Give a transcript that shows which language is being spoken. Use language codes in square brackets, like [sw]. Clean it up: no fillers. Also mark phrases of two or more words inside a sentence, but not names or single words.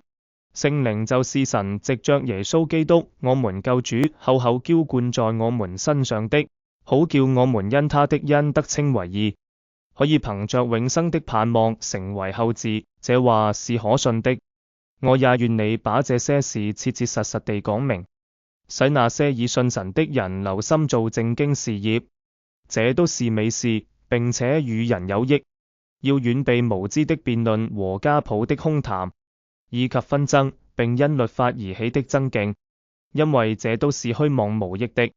[zh] 聖靈就是神藉着耶穌基督我們救主厚厚澆灌在我們身上的，好叫我們因他的恩得稱為義，可以憑着永生的盼望成為後嗣。這話是可信的。我也願你把這些事切切實實地講明，使那些已信神的人留心做正經事業。這都是美事，並且與人有益。要遠避無知的辯論和家譜的空談，以及紛爭，並因律法而起的爭競，因為這都是虛妄無益的。